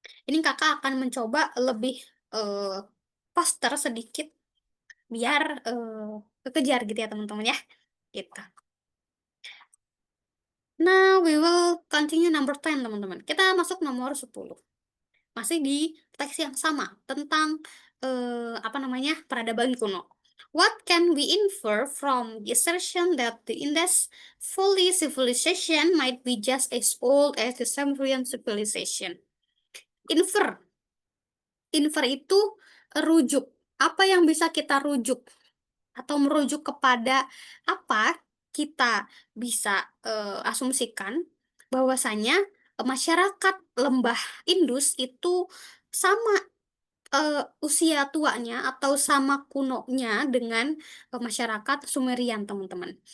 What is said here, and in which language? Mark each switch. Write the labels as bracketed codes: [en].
[id] Ini kakak akan mencoba lebih eh, faster sedikit biar kekejar gitu ya teman-teman ya. Gitu. [en] Now we will continue number 10 teman-teman. [id] Kita masuk nomor 10. Masih di teks yang sama tentang apa namanya? Peradaban kuno. [en] What can we infer from the assertion that the Indus Valley civilization might be just as old as the Sumerian civilization? [id] Infer. Infer itu rujuk. Apa yang bisa kita rujuk? Atau merujuk kepada apa kita bisa asumsikan bahwasanya masyarakat lembah Indus itu sama usia tuanya atau sama kunonya dengan masyarakat Sumerian, teman-teman.